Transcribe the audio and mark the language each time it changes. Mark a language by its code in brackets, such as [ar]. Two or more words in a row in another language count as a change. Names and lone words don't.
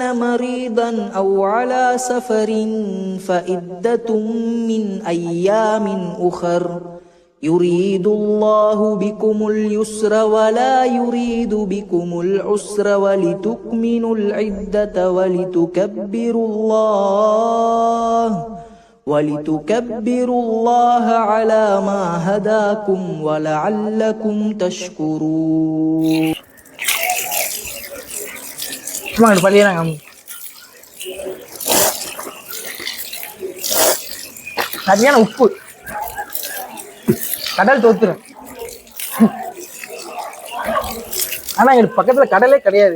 [ar] مريضا أو على سفر فعدة من أيام أخر يريد الله بكم اليسر ولا يريد بكم العسر ولتكملوا العدة ولتكبروا الله على ما هداكم ولعلكم تشكرون. [ta] சும்மா பள்ளியாக சரியான உப்பு கடல் தோத்துரும். ஆனா எங்களுக்கு பக்கத்துல கடலே கிடையாது.